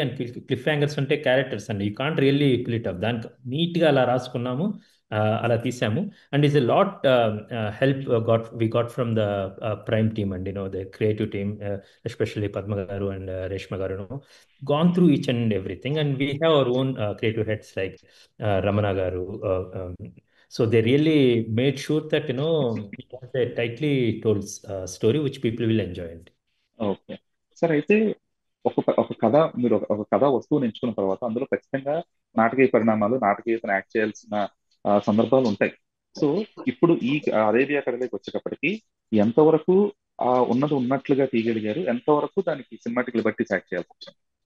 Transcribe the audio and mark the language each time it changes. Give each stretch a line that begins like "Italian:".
English: And cliff hangers ఉంటే characters అండి, you can't really fill it up.
Telugu: దానికి నీట్గా అలా రాసుకున్నాము, అలా తీసాము.
English: And is a lot help we got from the prime team and the creative team, especially Padma garu and Reshma garu gone through each and everything, and we have our own creative heads like Ramana garu. So they really made sure that it was a tightly told story which people will enjoy.
Telugu: Okay sir. అయితే ఒక కథ, మీరు ఒక కథ వస్తువుని ఎంచుకున్న తర్వాత అందులో ఖచ్చితంగా నాటకీయ పరిణామాలు, నాటకీయతను యాక్ట్ చేయాల్సిన సందర్భాలు ఉంటాయి. సో ఇప్పుడు ఈ అరేబియా కథలోకి వచ్చేటప్పటికి ఎంతవరకు ఉన్నది ఉన్నట్లుగా తీయగలిగారు, ఎంతవరకు దానికి సినిమాటిక్ లిబర్టీస్ యాక్ట్ చేయాల్సి వచ్చింది?